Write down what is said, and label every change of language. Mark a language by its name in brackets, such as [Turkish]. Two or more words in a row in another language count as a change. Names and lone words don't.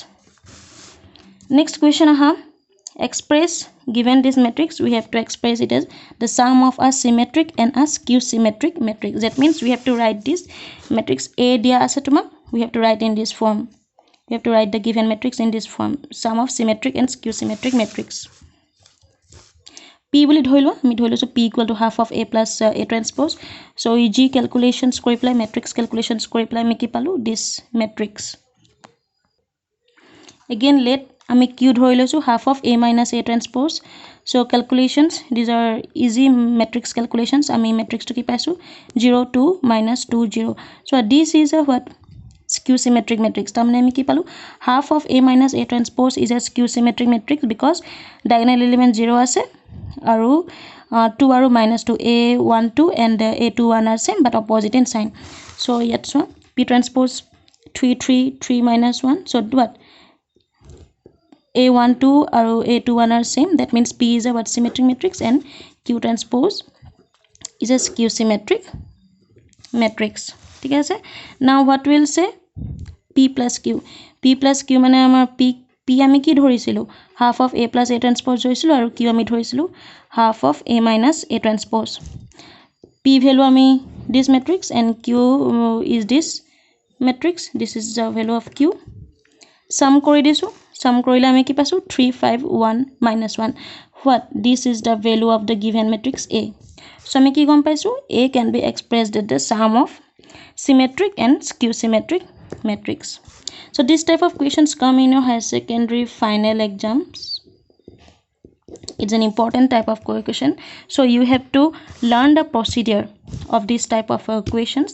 [English] Next question, express, given this matrix, we have to express it as the sum of a symmetric and a skew symmetric matrix. That means we have to write this matrix A [Assamese] দিয়া আছে তোমাক, [English] we have to write in this form. We have to write the given matrix in this form, sum of symmetric and skew symmetric matrix. P [Assamese] বুলি ধৰিলো, আমি ধৰিলো [English] P equal to half of A plus A transpose. So EG calculations [Assamese] কৰি পেলাই, [English] matrix calculations [Assamese] কৰি পেলাই আমি কি পালো? [English] This matrix. Again let [Assamese] আমি Q ধৰি লৈছো [English] half of A minus A transpose. So calculations, these are easy matrix calculations. [Assamese] আমি matrix to কি পাইছো? 0 2 minus 2 0. [English] So this is a what? Skew symmetric matrix. [Assamese] তাৰমানে আমি কি পালো? [English] Half of A minus A transpose is a skew symmetric matrix because diagonal element 0 [Assamese] আছে আৰু [English] 2 আৰু minus 2, A12 and A21 are same but opposite in sign. So yet so P transpose 3 3 3 minus 1. So what? A12 আৰু A21 are same. That means P is a what? Symmetric matrix and Q transpose is a skew symmetric matrix. [Assamese] ঠিক আছে? [English] Now what will say? P plus Q. P plus Q [Assamese] মানে আমাৰ P আমি কি ধৰিছিলো? [English] Half of A plus A transpose [Assamese] ধৰিছিলো আৰু Q আমি ধৰিছিলো [English] half of A minus A transpose. P value আমি this matrix and Q is this matrix. This is the value of Q. Sum [Assamese] কৰি দিছো. Sum কৰিলে আমি কি পাইছো? 3 5 1 minus 1. What? [English] This is the value of the given matrix A. [Assamese] So আমি কি গম পাইছো? [English] A can be expressed as the sum of symmetric and skew symmetric matrix. So this type of questions come in your higher secondary final exams. It's an important type of question. So you have to learn the procedure of this type of questions.